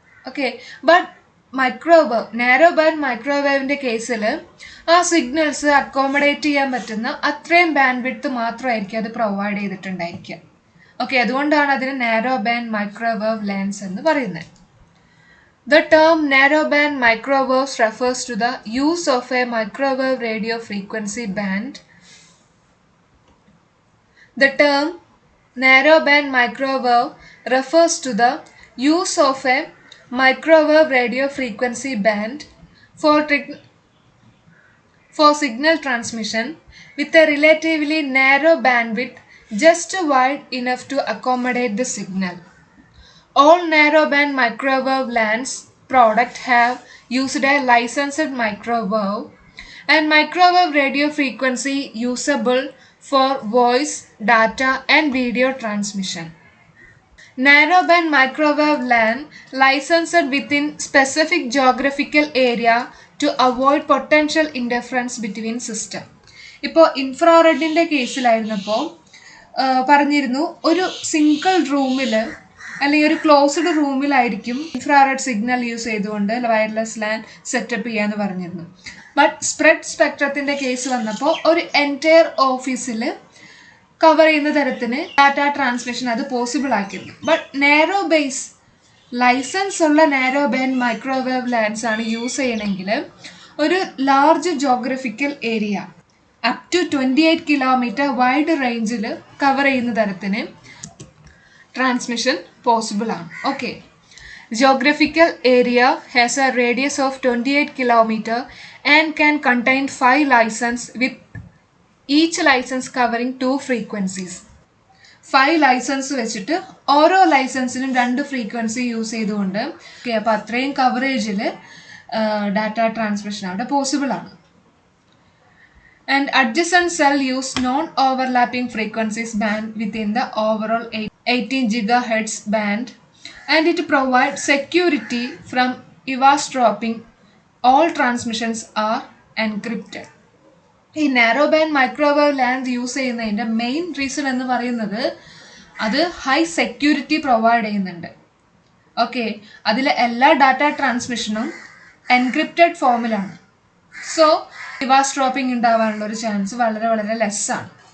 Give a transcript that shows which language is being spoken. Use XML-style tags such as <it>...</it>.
<ml>Okay, but narrow band മൈക്രോവേവിൻ്റെ കേസിൽ ആ signals accommodate ചെയ്യാൻ പറ്റുന്ന അത്രയും ബാൻഡ് വിഡ്ത്ത് മാത്രമായിരിക്കും അത് പ്രൊവൈഡ് ചെയ്തിട്ടുണ്ടായിരിക്കുക. ഓക്കെ, അതുകൊണ്ടാണ് അതിന് നാരോ ബാൻഡ് മൈക്രോവേവ് ലാൻസ് എന്ന് പറയുന്നത്.</ml> <en>The term narrowband microwaves refers to the use of a microwave radio frequency band. The term narrowband microwave refers to the use of a microwave radio frequency band for signal transmission with a relatively narrow bandwidth just wide enough to accommodate the signal. All narrowband microwave LANs product have used a licensed microwave and microwave radio frequency usable for voice, data and video transmission. Narrowband microwave LAN licensed within specific geographical area to avoid potential interference between system.</en> <ml>ഇപ്പോൾ ഇൻഫ്രാറെഡിൻ്റെ കേസിലായിരുന്നപ്പോൾ പറഞ്ഞിരുന്നു ഒരു single റൂമിൽ അല്ലെങ്കിൽ ഒരു closed റൂമിലായിരിക്കും infrared signal use ചെയ്തുകൊണ്ട് wireless LAN setup ചെയ്യാന്ന് പറഞ്ഞിരുന്നു. But spread സ്പെക്ട്രത്തിൻ്റെ case വന്നപ്പോൾ ഒരു എൻറ്റയർ ഓഫീസിൽ കവർ ചെയ്യുന്ന തരത്തിന് ഡാറ്റ ട്രാൻസ്മിഷൻ അത് possible ആക്കിയിരുന്നു. But narrow base licence ഉള്ള നാരോ ബാൻഡ് മൈക്രോവേവ് ലാൻസ് ആണ് യൂസ് ചെയ്യണമെങ്കിൽ ഒരു large geographical area up to 28 kilometre wide റേഞ്ചിൽ കവർ ചെയ്യുന്ന തരത്തിന് ട്രാൻസ്മിഷൻ പോസിബിൾ ആണ്.</ml> <en>Okay, geographical area has a radius of 28 kilometer and can contain 5 licenses with each license covering 2 frequencies.</en> <ml>5 licence വെച്ചിട്ട് ഓരോ ലൈസൻസിനും 2 frequency use ചെയ്തുകൊണ്ട് അപ്പോൾ അത്രയും കവറേജിൽ ഡാറ്റ ട്രാൻസ്മിഷൻ അവിടെ possible ആണ്.</ml> <en>And adjacent cell use non-overlapping frequencies band within the overall 18 GHz band, and it provides security from eavesdropping. All transmissions are encrypted.</en> <ml>ഈ narrow band microwave land use ചെയ്യുന്നതിൻ്റെ main reason എന്ന് പറയുന്നത് അത് high security provide ചെയ്യുന്നുണ്ട്. Okay, അതിലെ എല്ലാ data ട്രാൻസ്മിഷനും encrypted ഫോമിലാണ്. So eavesdropping ഉണ്ടാവാനുള്ള ഒരു ചാൻസ് വളരെ വളരെ ലെസ്സാണ്.</ml>